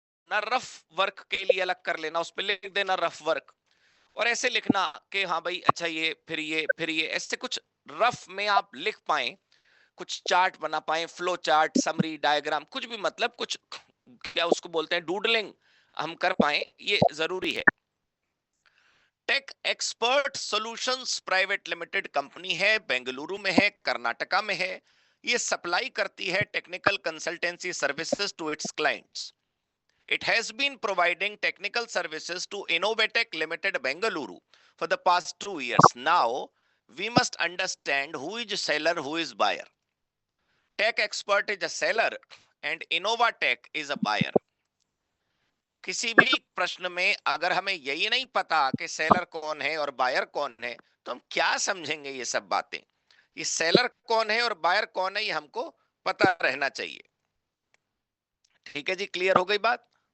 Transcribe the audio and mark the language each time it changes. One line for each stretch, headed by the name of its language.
Hindi: ना rough work के लिए अलग कर लेना, उस पर लिख देना रफ वर्क, और ऐसे लिखना कि हाँ भाई अच्छा ये फिर ये फिर ये, ऐसे कुछ रफ में आप लिख पाए, कुछ चार्ट बना पाए, फ्लो चार्ट, समरी, डायग्राम, कुछ भी, मतलब कुछ क्या उसको बोलते हैं, डूडलिंग हम कर पाए, ये जरूरी है। Tech expert solutions private limited company है, बेंगलुरु में है, कर्नाटका में है।
English: ये सप्लाई
Hindi: करती है
English: Technical consultancy services to its clients. It has been providing technical services to Innovatech Limited Bengaluru for the past 2 years. Now, we must understand who is seller, who is buyer. Tech Expert is a seller and Innovatech is a buyer.
Hindi: किसी भी प्रश्न में अगर हमें यही नहीं पता कि सेलर कौन है और बायर कौन है, तो हम क्या समझेंगे ये सब बातें। ये सेलर कौन है और बायर कौन है, ये हमको पता रहना चाहिए। ठीक है जी, क्लियर हो गई बात।